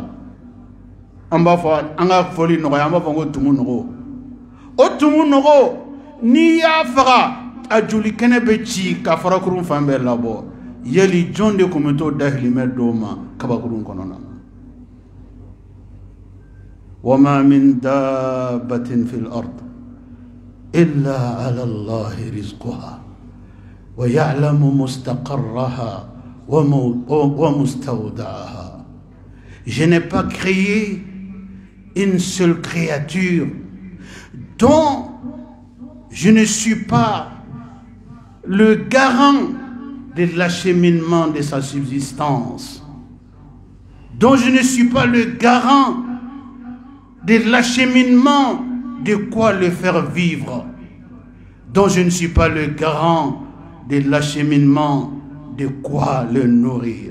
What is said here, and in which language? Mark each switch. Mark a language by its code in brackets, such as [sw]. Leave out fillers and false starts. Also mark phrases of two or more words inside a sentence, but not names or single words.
[bm] an b'a fɔ an ka fɔli nɔgɔya an b'a fɔ ko tumu nɔgɔ o tumu nɔgɔ n'i y'a faga a joli kɛnɛ bɛ ci ka farakurun fan bɛɛ labɔ yali jɔn de tun bɛ t'o dahirimɛ dɔw ma kabakurun kɔnɔna na [ar] وما من دابة في الأرض إلا على الله رزقها ويعلم مستقرها ومستودعها. [fr] Je n'ai pas créé une seule créature dont je ne suis pas le garant de l'acheminement de sa subsistance, dont je ne suis pas le garant de l'acheminement de quoi le faire vivre, dont je ne suis pas le garant de l'acheminement de quoi le nourrir.